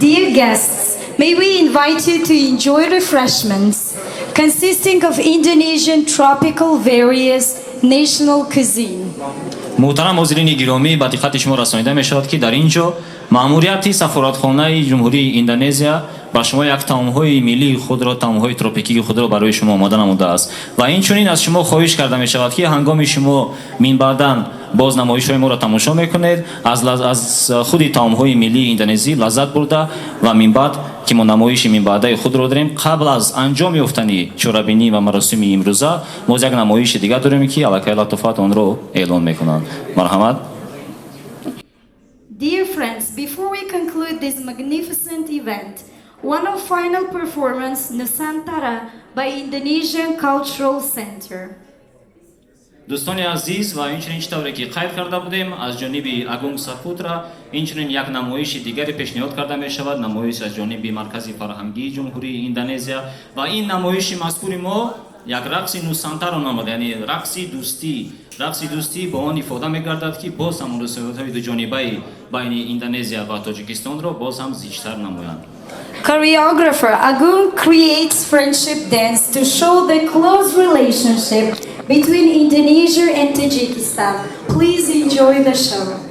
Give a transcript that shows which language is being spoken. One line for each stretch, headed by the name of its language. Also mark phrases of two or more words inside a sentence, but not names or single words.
English: Dear guests, may we invite you to enjoy refreshments consisting of Indonesian tropical various national cuisine.
Tajik: муҳтарам ҳозирини гиромӣ, ба диққати шумо расонида мешавад ки дар ин ҷо маъмурияти сафоратхонаи ҷумҳурии Индонезия ба шумо як таомҳои миллии худро, таомҳои тропикии худро барои шумо омода намудааст ва инчунин аз шумо хоҳиш карда мешавад ки ҳангоми шумо минбаъдан боз намоишҳои моро тамошо мекунед, аз худи таомҳои миллии Индонезӣ лаззат бурда ва минбаъд ки мо намоиши минбаъдаи худро дорем, қабл аз анҷом ёфтани чорабинӣ ва маросими имрӯза боз як намоиши дигар дорем ки аллакай латофат онро эълон мекунад. Марҳамат.
English: Dear friends, before we conclude this magnificent event, one of final performance Nusantara by Indonesian Cultural Center.
Tajik: дӯстони азиз ва инчунин чӣ тавре ки қайд карда будем, аз ҷониби Агунг Сапутра инчунин як намоиши дигаре пешниҳод карда мешавад, намоиш аз ҷониби Маркази фарҳангии ҷумҳурии Индонезия ва ин намоиши мазкури мо як рақси Нусантаро номада, яъне рақси дӯстӣ бо он ифода мегардад ки боз ҳам муносибатҳои дуҷонибаи байни Индонезия ва Тоҷикистонро боз ҳам зичтар намоянд.
English: Choreographer Agung creates friendship dance to show the close relationship between Indonesia and Tajikistan. Please enjoy the show.